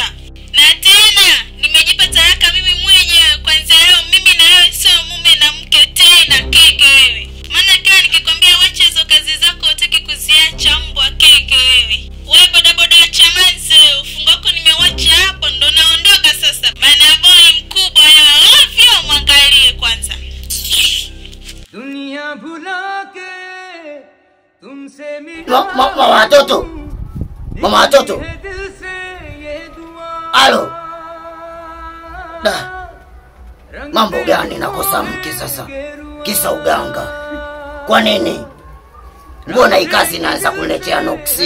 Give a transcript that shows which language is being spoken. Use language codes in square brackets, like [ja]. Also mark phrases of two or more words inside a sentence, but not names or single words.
[sw] Na tena nimejipa talaka mimi mwenyewe, kwanza leo mimi na wewe sio mume na mke tena kenge wewe. Maana kila nikikwambia wacha hizo kazi zako utaki kuziacha mbwa kenge wewe. Wewe bodaboda wa Chamanzi, ufunguo wako nimeacha hapo ndo naondoka sasa. Bana boy mkubwa wewe ovyo, mwangalie kwanza. [hi] दुनिया भुला के तुमसे [sw] Mama watoto. Mama watoto. Halo. Mambo gani nakosa mke sasa? Kisa uganga. Kwa nini? Mbona hii kazi inaanza kuletea nuksi?